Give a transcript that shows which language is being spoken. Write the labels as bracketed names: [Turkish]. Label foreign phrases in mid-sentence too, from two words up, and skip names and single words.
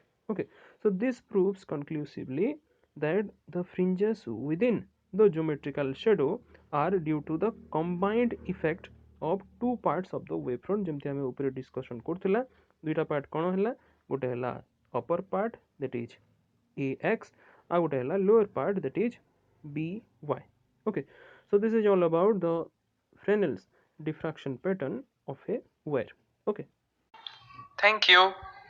[English] Okay, so this proves conclusively that the fringes within the geometrical shadow are due to the combined effect of two parts of the wavefront [Odia] ଯେମିତି ଆମେ ଉପରେ discussion କରୁଥିଲା ଦୁଇଟା part କ'ଣ ହେଲା ଗୋଟେ ହେଲା [English] upper part that is ax [Odia] ଆଉ ଗୋଟେ ହେଲା [English] lower part that is by. Okay, so this is all about the Fresnel's diffraction pattern of a wire. Okay. Thank you.